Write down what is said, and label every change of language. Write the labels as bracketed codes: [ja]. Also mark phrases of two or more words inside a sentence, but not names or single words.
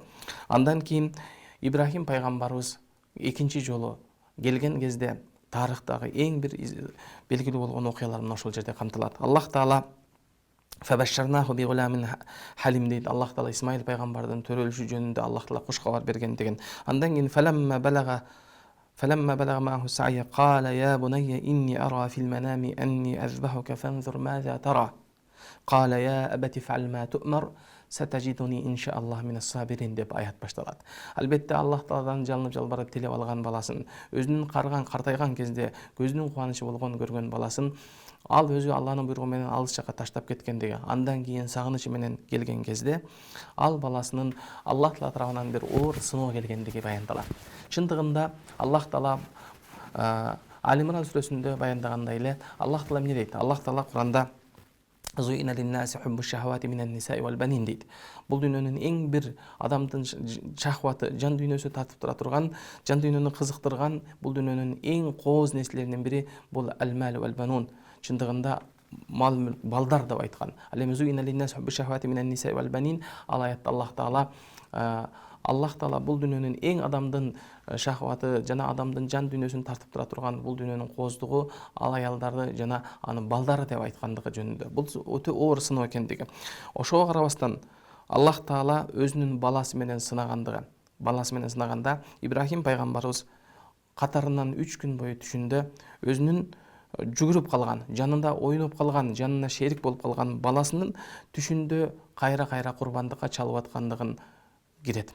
[ky] Андан кийин Ибрахим пайгамбарыбыз экинчи жолу келген кезде тарыхтагы эң бир белгилүү болгон окуялар мына ошол жерде камтылат. Аллах Таала [ar] فبشرناه بغلام حليم [ky] дейт. Аллах Таала Исмаил пайгамбардын төрөлүшү жөнүндө Аллах Таала куш кабар бергендигин. Андан кийин [ar] فلما بلغ معه السعي قال يا بني إني أرى في المنام أني أذبحك فانظر ماذا ترى قال يا أبت افعل ما تؤمر ستجدني إن شاء الله من الصابرين [ky] деп аят башталат. Албетте Аллах Тааладан жалынып жалбарып тилеп алган баласын, өзүнүн картайган кезде көзүнүн кубанычы болгон көргөн баласын ал өзү Алланын буйругу менен алыс жакка таштап кеткендиги, андан кийин сагынычы менен келген кезде ал баласынын Аллах Таала тарабынан бир оор сыноо келгендиги баяндалат. Чындыгында Аллах Таала Ал-Имран сүрөсүндө баяндагандай эле Аллах Таала эмне дейт? Аллах Таала Куранда [ar] زين للناس حب الشهوات من النساء والبنين [ky] дейт. Бул дүйнөнүн эң бир адамдын шахваты, жан дүйнөсү тартып тура турган, жан дүйнөнү кызыктырган бул дүйнөнүн эң кооз нерселеринин бири бул [ar] المال والبنون. [ky] Чындыгында мал балдар деп айткан. [ar] زين للناس حب الشهوات من النساء والبنين. [ky] Ал аятта Аллах Таала бул дүйнөнүн эң адамдын шахваты жана адамдын жан дүйнөсүн тартып тура турган бул дүйнөнүн кооздугу ал аялдарды жана анын балдары деп айткандыгы жөнүндө. Бул өтө оор сыноо экендиги. Ошого карабастан Аллах Таала өзүнүн баласы менен сынаганда Ибрахим пайгамбарыбыз катарынан 3 күн бою түшүндө өзүнүн жүгүрүп калган, жанында ойноп калган, жанына шерик болуп калган баласынын түшүндө кайра курбандыкка чалып аткандыгын кирет.